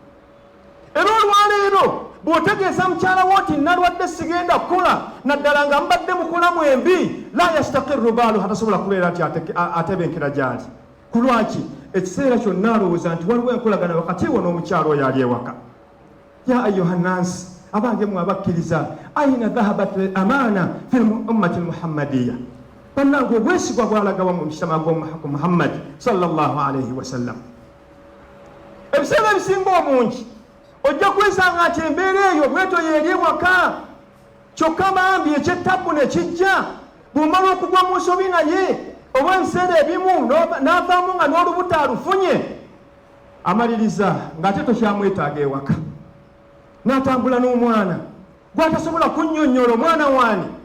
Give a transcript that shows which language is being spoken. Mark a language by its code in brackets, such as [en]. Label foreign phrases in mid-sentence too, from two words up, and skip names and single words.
[lg] Era olwaleero bw'otegeeza mukyalawo nti nalwadde sigenda kukola, naddala nga mbadde mukolamu embi, [ar] لا يستقر باله, [lg] tasobola kubeera nti atebenkera gy'ali. Ku lwaki? Ekiseera kyonna alowooza nti waliwo enkolagana wakati wo n'omukyalo oyo ali ewaka. [ar] يا أيها الناس, [lg] abange mwe abakkiriza, [ar] أين ذهبت الأمانة في الأمة المحمدية, [lg] bannange obwesigwa bwalagawa mu mukama gw'omuhaku Muhammad [ar] صلى الله عليه وسلم. [lg] Ebiseera ebisinga obungi ojja kwesanga nti embeera eyo bweto yeeri ewaka, kyokka bambi ekyettabu ne kijja, bw'omala okugwa mu nsobi naye oba ebiseera ebimu n'avaamu nga n'olubuto alufunye, amaliriza ng'ate tokyamwetaaga ewaka, n'atambula n'omwana gw'atasobola kunnyonnyola omwana waani.